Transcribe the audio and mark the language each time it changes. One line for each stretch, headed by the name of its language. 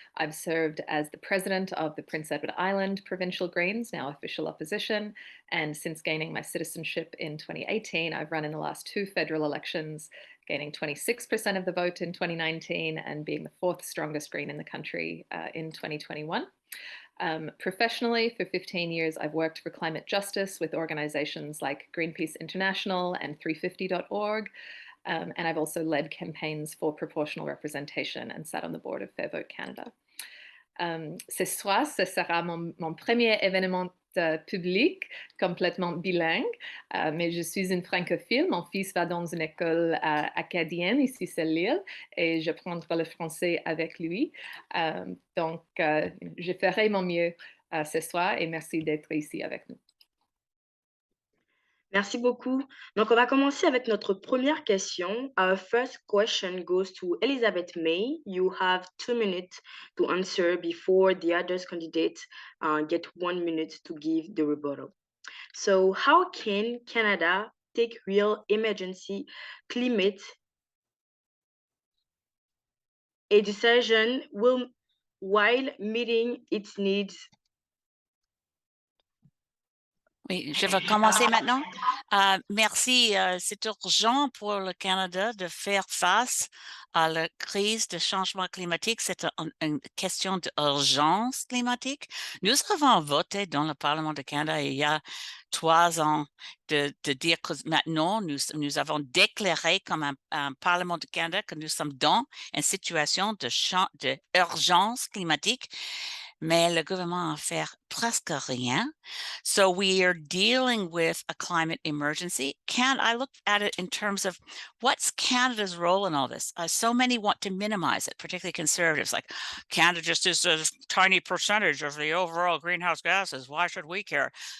English: I've served as the president of the Prince Edward Island Provincial Greens, now official opposition, and since gaining my citizenship in 2018, I've run in the last 2 federal elections, gaining 26% of the vote in 2019 and being the 4th strongest Green in the country in 2021. Professionally, for 15 years, I've worked for climate justice with organizations like Greenpeace International and 350.org, and I've also led campaigns for proportional representation and sat on the board of Fair Vote Canada.
French: Ce soir, ce sera mon premier événement public complètement bilingue, mais je suis une francophile. Mon fils va dans une école acadienne ici sur l'île et je prendrai le français avec lui. Donc, je ferai mon mieux ce soir et merci d'être ici avec nous. Merci beaucoup. Donc, on va commencer avec notre première question.
English: Our first question goes to Elisabeth May. You have 2 minutes to answer before the others candidates get 1 minute to give the rebuttal. So, how can Canada take real emergency climate a decision while meeting its needs?
French: Oui, je vais commencer maintenant. Merci. C'est urgent pour le Canada de faire face à la crise de changement climatique. C'est une question d'urgence climatique. Nous avons voté dans le Parlement du Canada il y a 3 ans de dire que maintenant, nous avons déclaré comme un Parlement du Canada que nous sommes dans une situation d'urgence climatique. Mais le gouvernement a fait presque rien.
English: So we are dealing with a climate emergency. I look at it in terms of what's Canada's role in all this? So many want to minimize it, particularly conservatives, like Canada just is a tiny percentage of the overall greenhouse gases. Why should we care?